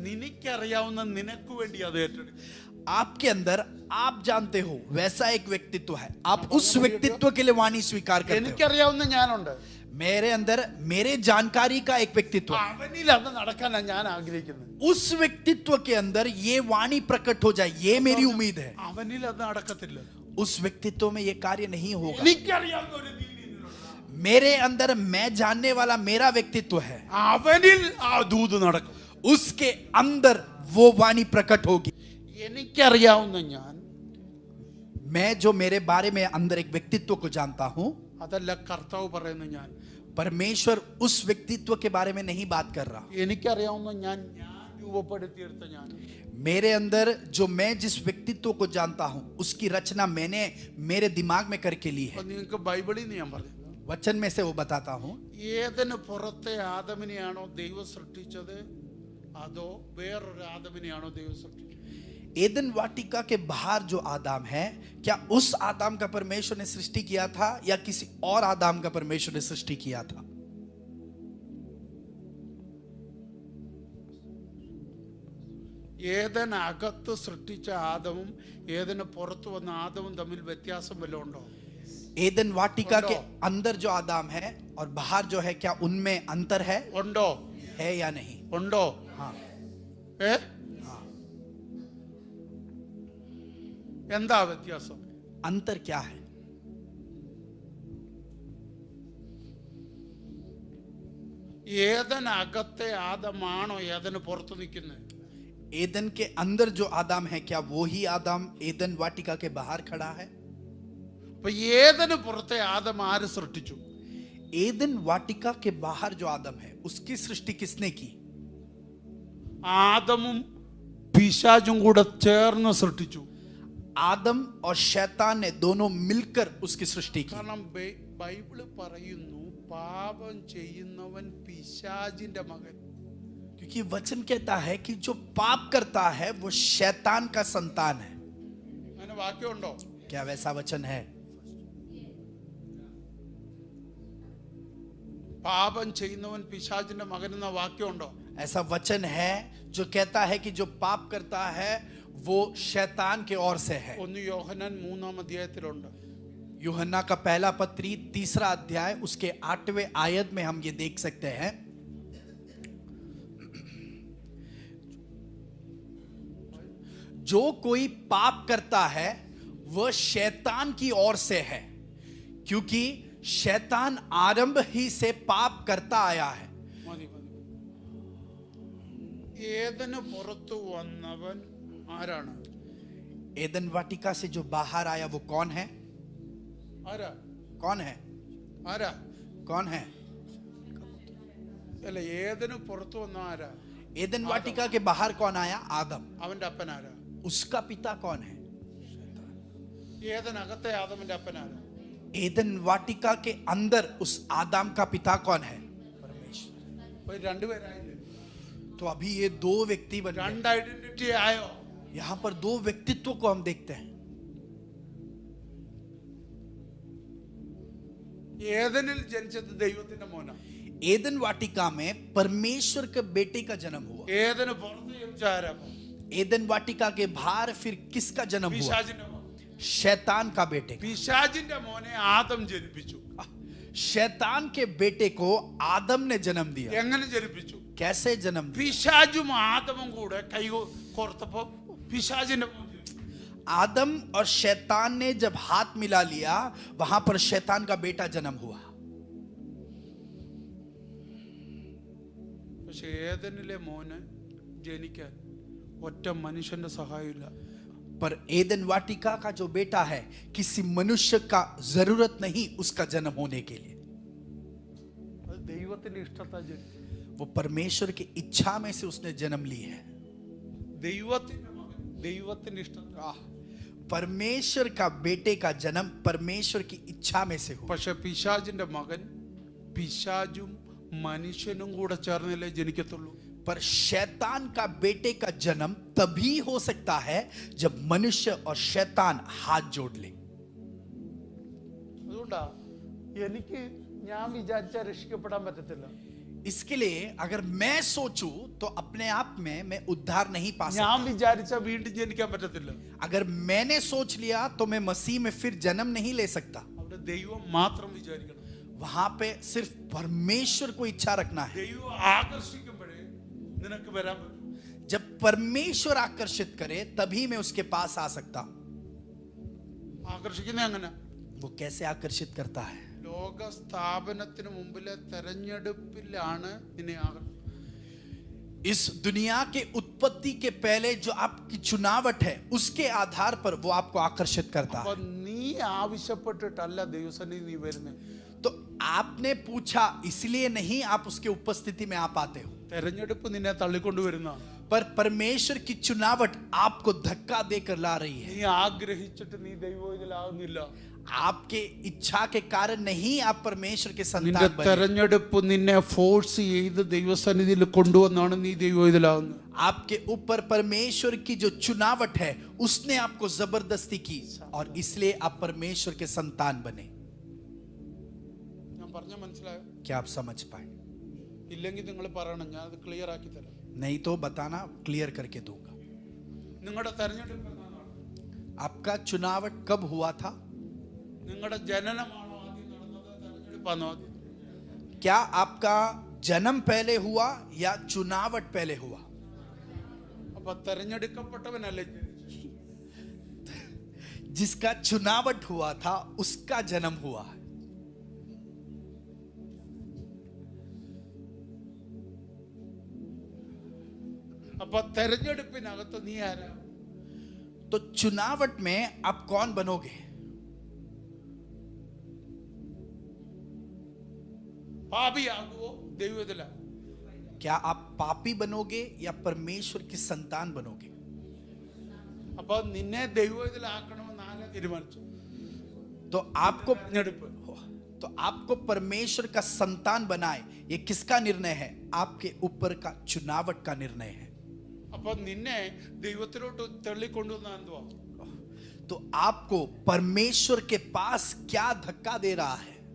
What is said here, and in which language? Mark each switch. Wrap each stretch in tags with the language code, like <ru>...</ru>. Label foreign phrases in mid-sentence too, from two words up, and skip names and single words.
<ml>നിനക്കറിയാവുന്ന നിനക്ക് വേണ്ടി അത് ഏറ്റെടുക്കും.</ml> <hi>आपके अंदर आप जानते हो वैसा एक व्यक्तित्व है, आप उस व्यक्तित्व के लिए वाणी स्वीकार करते हो.</hi> <ml>എനിക്കറിയാവുന്ന ഞാനുണ്ട്.</ml> <hi>मेरे अंदर मेरे जानकारी का एक व्यक्तित्व है.</hi> <ml>അവനിൽ അത് നടക്കാനാണ് ഞാൻ ആഗ്രഹിക്കുന്നത്.</ml> <hi>उस व्यक्तित्व के अंदर ये वाणी प्रकट हो जाए, ये मेरी उम्मीद है.</hi> <ml>അവനിൽ അത് നടക്കത്തില്ല.</ml> <hi>उस व्यक्तित्व में ये कार्य नहीं होगा.</hi> <ml>എനിക്കറിയാവുന്ന ഒരു നീ നിന്നിലുണ്ട്.</ml> <hi>मेरे अंदर मैं जानने वाला मेरा व्यक्तित्व है,</hi> <ml>അവനിൽ ആ ദൂത് നടക്കും.</ml> <hi>उसके अंदर वो वाणी प्रकट होगी.</hi> <ml>എനിക്കറിയാവുന്ന ഞാൻ,</ml> <hi>मैं जो मेरे बारे में अंदर एक व्यक्तित्व को जानता हूं,</hi> <ml>അതല്ല കർത്താവ് പറയുന്ന ഞാൻ.</ml> <hi>परमेश्वर उस व्यक्तित्व के बारे में नहीं बात कर रहा.</hi> <ml>എനിക്കറിയാവുന്ന ഞാൻ രൂപപ്പെടുത്തിയെടുത്ത ഞാൻ.</ml> <hi>मेरे अंदर जो मैं जिस व्यक्तित्व को जानता हूं, उसकी रचना मैंने मेरे दिमाग में करके ली है.</hi> <ml>അപ്പൊ നിങ്ങൾക്ക് ബൈബിളിൽ നിന്ന് ഞാൻ പറഞ്ഞു,</ml> <hi>वचन में से वो बताता हूं.</hi> <ml>ഏതിന് പുറത്തെ ആദമിനെയാണോ ദൈവം സൃഷ്ടിച്ചത്, അതോ വേറൊരു ആദമിനെയാണോ ദൈവം സൃഷ്ടിച്ചത്?</ml> <hi>एदन वाटिका के बाहर जो आदाम है, क्या उस आदाम का परमेश्वर ने सृष्टि किया था या किसी और आदाम का परमेश्वर ने सृष्टि किया था?</hi> <ml>ഏതിന് അകത്ത് സൃഷ്ടിച്ച ആദമും ഏതിന് പുറത്തു വന്ന ആദമും തമ്മിൽ വ്യത്യാസം വല്ലതും ഉണ്ടോ?</ml> <hi>एदन वाटिका के अंदर जो आदाम है और बाहर जो है, क्या उनमें अंतर है</hi> <ml>ഉണ്ടോ?</ml> <hi>या नहीं?</hi> <ml>ഉണ്ടോ?</ml> <hi>हाँ.</hi> <ml>ഏ എന്താ വ്യത്യാസം?</ml> <hi>अंतर क्या है?</hi> <ml>ഏതിന് അകത്തെ ആദമാണോ ഏതിന് പുറത്തു നിൽക്കുന്നത്?</ml> <hi>एदन के अंदर जो आदाम है, क्या वो ही आदाम एदन वाटिका के बाहर खड़ा है?</hi> <ml>അപ്പൊ ഏതിന് പുറത്തെ ആദം ആര് സൃഷ്ടിച്ചു?</ml> <hi>एदन वाटिका के बाहर जो आदम है, उसकी सृष्टि किसने की?</hi> <ml>ആദമും പിശാചും കൂടെ ചേർന്ന് സൃഷ്ടിച്ചു.</ml> <hi>आदम और शैतान ने दोनों मिलकर उसकी सृष्टि की.</hi> <ml>കാരണം ബൈബിള് പറയുന്നു പാപം ചെയ്യുന്നവൻ പിശാചിന്റെ മകൻ.</ml> <hi>क्योंकि वचन कहता है कि जो पाप करता है वो शैतान का संतान है.</hi> <ml>അങ്ങനെ വാക്യമുണ്ടോ?</ml> <hi>क्या वैसा वचन है?</hi> <ml>പാപം ചെയ്യുന്നവൻ പിശാചിന്റെ മകൻ എന്ന വാക്യമുണ്ടോ?</ml> <hi>ऐसा वचन है जो कहता है कि जो पाप करता है वो शैतान के ओर से है.</hi> <ml>1 യോഹന്നാൻ 3-ാം അധ്യായത്തിലുണ്ട്.</ml> <hi>यूहन्ना का पहला पत्री 3रा अध्याय उसके 8वें आयत में हम ये देख सकते हैं. जो कोई पाप करता है वह शैतान की ओर से है, क्योंकि शैतान आरंभ ही से पाप करता आया है.</hi> <ml>മതി മതി. ഏതിന് പുറത്തു വന്നവൻ ആരാണ്?</ml> <hi>एदन वाटिका से जो बाहर आया वो कौन है?</hi> <ml>ആരാ?</ml> <hi>कौन है?</hi> <ml>ആരാ?</ml> <hi>कौन है?</hi> <ml>അല്ല, ഏതിന് പുറത്തു വന്ന ആരാ?</ml> <hi>एदन वाटिका के बाहर कौन आया? आदम.</hi> <ml>അവന്റെ അപ്പൻ ആരാ?</ml> <hi>उसका पिता कौन है?</hi> <ml>ഏതിനകത്തെ ആദമിന്റെ അപ്പൻ ആരാ?</ml> <hi>एदन वाटिका के अंदर उस आदम का पिता कौन है? परमेश्वर.</hi> <ml>അപ്പൊ രണ്ടുപേരായില്ലേ?</ml> <hi>तो अभी ये दो व्यक्ति बन गए.</hi> <ml>രണ്ട് ഐഡന്റിറ്റി ആയോ?</ml> <hi>यहां पर दो व्यक्तित्व को हम देखते हैं.</hi> <ml>ഏതിനിൽ ജനിച്ചത് ദൈവത്തിന്റെ മോനാ.</ml> <hi>एदन वाटिका में परमेश्वर के बेटे का जन्म हुआ।</hi> <ml>ഏതിന് പുറത്ത് ജനിച്ചാരാ?</ml> <hi>एदन वाटिका के बाहर फिर किसका जन्म हुआ?</hi> <ml>പിശാചിന്റെ മോൻ.</ml> <hi>शैतान का बेटे का।</hi> <ml>പിശാചിന്റെ മോനെ ആദം ജനിപ്പിച്ചു.</ml> <hi>शैतान के बेटे को आदम ने जन्म दिया।</hi> <ml>എങ്ങനെ ജനിപ്പിച്ചു?</ml> <hi>कैसे जन्म दिया?</hi> <ml>പിശാചും ആദമും കൂടെ കൈ കോർത്തപ്പോ പിശാചിന്റെ മോൻ ജനിച്ചു.</ml> <hi>आदम और शैतान ने जब हाथ मिला लिया, वहां पर शैतान का बेटा जन्म हुआ।</hi> <ml>പക്ഷെ ഏദനിലെ മോന് ജനിക്കാൻ ഒറ്റ മനുഷ്യന്റെ സഹായമില്ല.</ml> <hi>पर एदन वाटिका का जो बेटा है, किसी मनुष्य का जरूरत नहीं उसका जन्म होने के लिए।</hi> <ml>അത് ദൈവത്തിന്റെ ഇഷ്ടത്താൽ ജനിച്ചു.</ml> <hi>वो परमेश्वर की इच्छा में से उसने जन्म ली है।</hi> <ml>ദൈവത്തിന്റെ മകൻ ദൈവത്തിന്റെ ഇഷ്ടത്താൽ.</ml> <hi>परमेश्वर का बेटे का जन्म परमेश्वर की इच्छा में से हुआ।</hi> <ml>പക്ഷെ പിശാചിന്റെ മകൻ പിശാചും മനുഷ്യനും കൂടെ ചേർന്നല്ലേ ജനിക്കത്തുള്ളൂ.</ml> <hi>पर शैतान का बेटे का जन्म तभी हो सकता है जब मनुष्य और शैतान हाथ जोड़ ले।</hi> <ml>അതുകൊണ്ടാ എനിക്ക് ഞാൻ വിചാരിച്ചാൽ രക്ഷിക്കപ്പെടാൻ പറ്റത്തില്ല.</ml> <hi>इसके लिए अगर मैं सोचूं तो अपने आप में मैं उद्धार नहीं पा</hi> <ml>ഞാൻ</ml> <hi>सकता।</hi> <ml>വിചാരിച്ചാൽ വീണ്ടും ജനിക്കാൻ പറ്റത്തില്ല.</ml> <hi>अगर मैंने सोच लिया तो मैं मसीह में फिर जन्म नहीं ले सकता।</hi> <ml>അവിടെ ദൈവം മാത്രം വിചാരിക്കണം.</ml> <hi>वहां पे सिर्फ परमेश्वर को इच्छा रखना है।</hi> <ml>ദൈവം ആകർഷിക്കുമ്പോഴേ നിനക്ക് വരാൻ പറ്റും.</ml> <hi>जब परमेश्वर आकर्षित करे तभी मैं उसके पास आ सकता हूं।</hi> <ml>ആകർഷിക്കുന്ന എങ്ങനെ?</ml> <hi>वो कैसे आकर्षित करता है?</hi> <ml>ലോക സ്ഥാപനത്തിന് മുമ്പിലെ തെരഞ്ഞെടുപ്പിലാണ് നിന്നെ</ml> <hi>इस दुनिया के उत्पत्ति के पहले जो आपकी चुनावट है उसके आधार पर वो आपको आकर्षित करता</hi> <ml>അപ്പൊ</ml> <hi>है।</hi> <ml>നീ ആവശ്യപ്പെട്ടിട്ടല്ല ദൈവസന്നിധി നീ വരുന്നത്.</ml> <hi>तो आपने पूछा इसलिए नहीं आप उसके उपस्थिति में आप आते हो।</hi> <ml>തെരഞ്ഞെടുപ്പ് നിന്നെ തള്ളിക്കൊണ്ടുവരുന്ന.</ml> <hi>पर परमेश्वर की चुनावट आपको धक्का देकर ला रही है।</hi> <ml>നീ ആഗ്രഹിച്ചിട്ട് നീ ദൈവം ഇതിലാവുന്നില്ല.</ml> <hi>आपके इच्छा के कारण नहीं आप परमेश्वर के</hi> <ml>നിന്റെ</ml> <hi>संतान बने।</hi> <ml>തെരഞ്ഞെടുപ്പ് നിന്നെ ഫോഴ്സ് ചെയ്ത് ദൈവസന്നിധിയിൽ കൊണ്ടുവന്നാണ് നീ ദൈവം ഇതിലാവുന്നത്.</ml> <hi>आपके ऊपर परमेश्वर की जो चुनावट है उसने आपको जबरदस्ती की और इसलिए आप परमेश्वर के संतान बने।</hi> <ml>ഞാൻ പറഞ്ഞ മനസ്സിലായോ?</ml> <hi>क्या आप समझ पाए?</hi> <ml>ഇല്ലെങ്കിൽ നിങ്ങൾ പറയണം, ഞാൻ അത് ക്ലിയർ ആക്കി തരാം.</ml> <hi>नहीं तो बताना, क्लियर करके दूंगा।</hi> <ml>നിങ്ങളുടെ തെരഞ്ഞെടുപ്പ് എന്നാണ്?</ml> <hi>आपका चुनावट कब हुआ था?</hi> <ml>നിങ്ങളുടെ ജനനമാണോ ആദ്യം നടന്നത്? തെരഞ്ഞെടുപ്പാണോ ആദ്യം?</ml> <hi>क्या आपका जन्म पहले हुआ या चुनावट पहले हुआ?</hi> <ml>അപ്പൊ തെരഞ്ഞെടുക്കപ്പെട്ടവനല്ലേ ജനിച്ചത്?</ml> <hi>जिसका चुनावट हुआ था उसका जन्म हुआ।</hi> <ml>അപ്പൊ തെരഞ്ഞെടുപ്പിനകത്ത് നീ ആരാ?</ml> <hi>तो चुनावट में आप कौन बनोगे?</hi> <ml>പാപിയാകുവോ ദൈവത്തിലാ?</ml> <hi>क्या आप पापी बनोगे या परमेश्वर की संतान बनोगे?</hi> <ml>അപ്പൊ നിന്നെ ദൈവത്തിലാക്കണമെന്ന് ആരാ തീരുമാനിച്ചു?</ml> <hi>तो आपको</hi> <ml>തെരഞ്ഞെടുപ്പ്.</ml> <hi>आपको परमेश्वर का संतान बनाए, ये किसका निर्णय है? आपके ऊपर का चुनावट का निर्णय है।</hi> <ml>അപ്പൊ നിന്നെ ദൈവത്തിലോട്ട് തള്ളിക്കൊണ്ടുവന്ന എന്തുവാ?</ml> <hi>तो आपको परमेश्वर के पास क्या धक्का दे रहा है?</hi>